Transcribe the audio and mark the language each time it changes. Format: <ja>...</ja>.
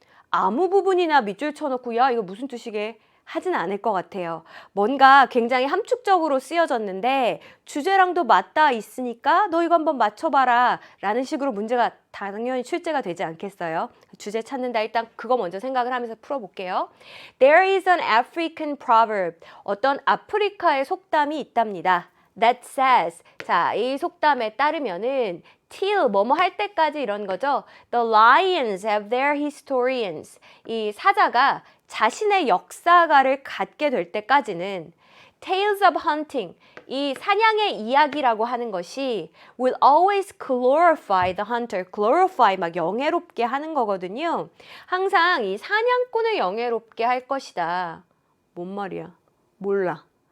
<ko>아무 부분이나 밑줄 쳐놓고 야 이거 무슨 뜻이게 하진 않을 것 같아요. 뭔가 굉장히 함축적으로 쓰여졌는데 주제랑도 맞닿아 있으니까 너 이거 한번 맞춰봐라 라는 식으로 문제가 당연히 출제가 되지 않겠어요? 주제 찾는다. 일단 그거 먼저 생각을 하면서 풀어볼게요.</ko> <en>There is an African proverb.</en> <ko>어떤 아프리카의 속담이 있답니다.</ko> <en>That says.</en> <ko>자, 이 속담에 따르면은 till 뭐뭐 할 때까지 이런 거죠.</ko> <en>The lions have their historians.</en> <ko>이 사자가 자신의 역사가를 갖게 될 때까지는</ko> <en>Tales of hunting,</en> <ko>이 사냥의 이야기라고 하는 것이</ko> <en>will always glorify the hunter.</en> <ko>glorify 막 영예롭게 하는 거거든요. 항상 이 사냥꾼을 영예롭게 할 것이다. 뭔 말이야? 몰라.</ko>